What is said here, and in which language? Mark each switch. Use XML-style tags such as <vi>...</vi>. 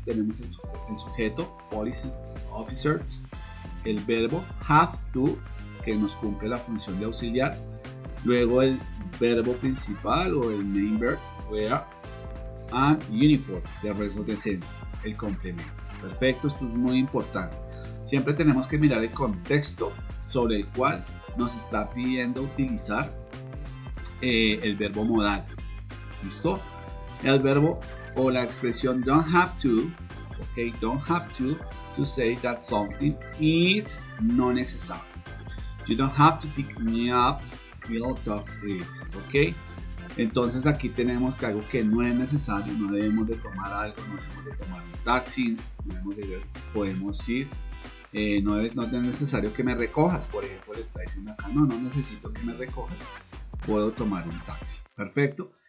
<es>Tenemos el sujeto, police officers, el verbo have to, que nos cumple la función de auxiliar, luego el verbo principal o el main verb, wear, and uniform,</es> <en>the rest of the sentence,</en> <es>el complemento. Perfecto, esto es muy importante. Siempre tenemos que mirar el contexto sobre el cual nos está pidiendo utilizar el verbo modal. ¿Listo? El verbo o la expresión</es> <en>don't have to, okay, don't have to say that something is not necessary. You don't have to pick me up, we'll talk it, ok.</en> <es>Entonces aquí tenemos que algo que no es necesario, no debemos de tomar algo, no debemos de tomar un taxi, podemos ir, no es necesario que me recojas, por ejemplo le está diciendo acá, no necesito que me recojas, puedo tomar un taxi. Perfecto.</es>